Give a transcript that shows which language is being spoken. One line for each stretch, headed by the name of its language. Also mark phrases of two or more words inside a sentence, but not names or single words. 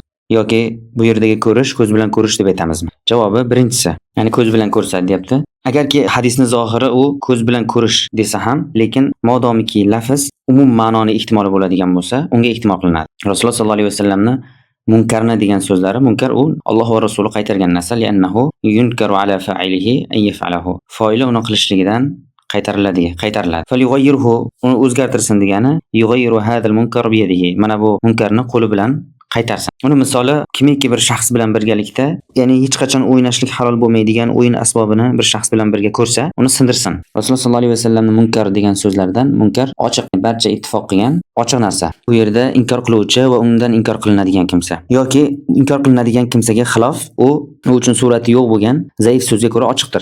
Uzbek: Yoki bu yerdagi ko'rish ko'z bilan ko'rish deb aytamizmi? Javobi birinchisi, ya'ni ko'z bilan ko'rsa deyapti. Agarki hadisni zohiri u ko'z bilan ko'rish desa ham, lekin modomiki lafz umum ma'noni ehtimoli bo'ladigan bo'lsa, unga ehtimol qilinadi. Rasululloh
Arabic: صلى الله عليه وسلم
Uzbek: munkarni degan so'zlari, munkar u Alloh va Rasuli qaytargan narsa,
Arabic: لأنه ينكر على فاعله أن يفعله.
Uzbek: Foili uni qilishligidan qaytariladi. Falyughayyirhu, uni o'zgartirsin degani,
Arabic: يغير هذا المنكر بيده.
Uzbek: Mana bu munkarni qo'li bilan qaytarsin. Uni misoli kimiki bir shaxs bilan birgalikda, ya'ni hech qachon o'ynashlik halol bo'lmaydigan o'yin asbobini bir shaxs bilan birga ko'rsa, uni sindirsin. Rasululloh
Arabic: صلى الله عليه وسلم
Uzbek: munkar degan so'zlaridan munkar ochiq, barcha ittifoq qilgan ochiq narsa. Bu yerda inkor qiluvchi va undan inkor qilinadigan kimsa yoki inkor qilinadigan kimsaga xilof u uchun surati yo'q bo'lgan zaif so'zga ko'ra ochiqdir.